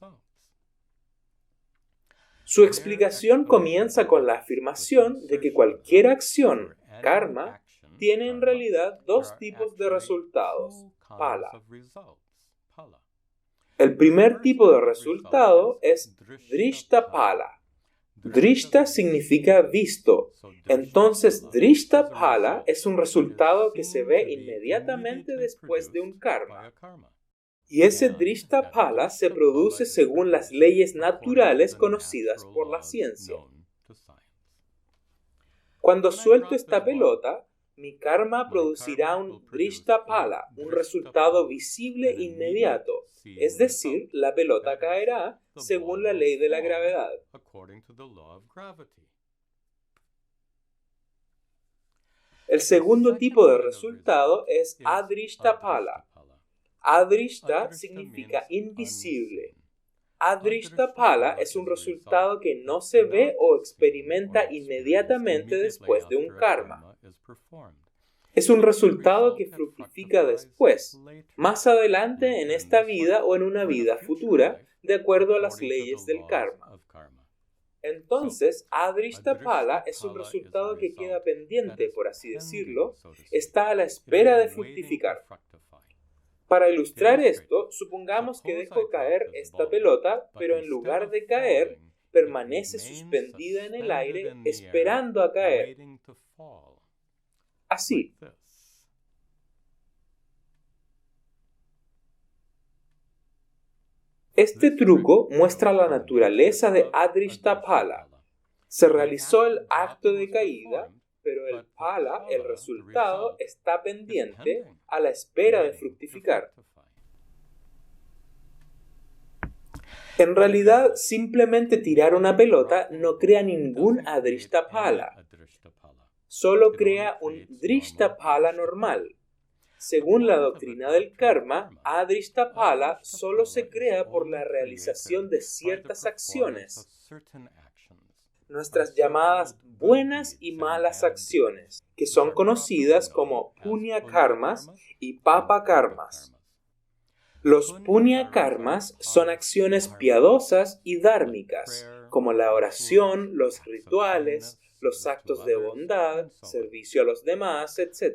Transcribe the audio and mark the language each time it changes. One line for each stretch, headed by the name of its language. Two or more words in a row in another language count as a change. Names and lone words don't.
Spanish: Su explicación comienza con la afirmación de que cualquier acción, karma, tiene en realidad dos tipos de resultados, phala. El primer tipo de resultado es
Sanskrit: दृष्ट फल.
Spanish: Drishta significa visto. Entonces,
Sanskrit: दृष्ट फल
Spanish: es un resultado que se ve inmediatamente después de un karma. Y ese
Sanskrit: दृष्ट फल
Spanish: se produce según las leyes naturales conocidas por la ciencia. Cuando suelto esta pelota, mi karma producirá un
Sanskrit: दृष्ट फल,
Spanish: un resultado visible inmediato, es decir, la pelota caerá según la ley de la gravedad. El segundo tipo de resultado es
Sanskrit: अदृष्ट फल.
Spanish: Adrishta significa invisible.
Sanskrit: अदृष्ट फल
Spanish: es un resultado que no se ve o experimenta inmediatamente después de un karma. Es un resultado que fructifica después, más adelante en esta vida o en una vida futura, de acuerdo a las leyes del karma. Entonces,
Sanskrit: अदृष्ट फल
Spanish: es un resultado que queda pendiente, por así decirlo, está a la espera de fructificar. Para ilustrar esto, supongamos que dejo caer esta pelota, pero en lugar de caer, permanece suspendida en el aire esperando a caer. Así. Este truco muestra la naturaleza de
Sanskrit: अदृष्ट फल.
Spanish: Se realizó el acto de caída, pero el phala, el resultado, está pendiente a la espera de fructificar. En realidad, simplemente tirar una pelota no crea ningún
Sanskrit: अदृष्ट फल.
Spanish: Solo crea un
Sanskrit: दृष्ट फल
Spanish: normal. Según la doctrina del karma,
Sanskrit: अदृष्ट फल
Spanish: solo se crea por la realización de ciertas acciones. nuestras llamadas buenas y malas acciones, que son conocidas como
Sanskrit: पुण्य कर्म
Spanish: y
Sanskrit: पाप कर्म.
Spanish: Los
Sanskrit: पुण्य कर्म
Spanish: son acciones piadosas y dhármicas, como la oración, los rituales, los actos de bondad, servicio a los demás, etc.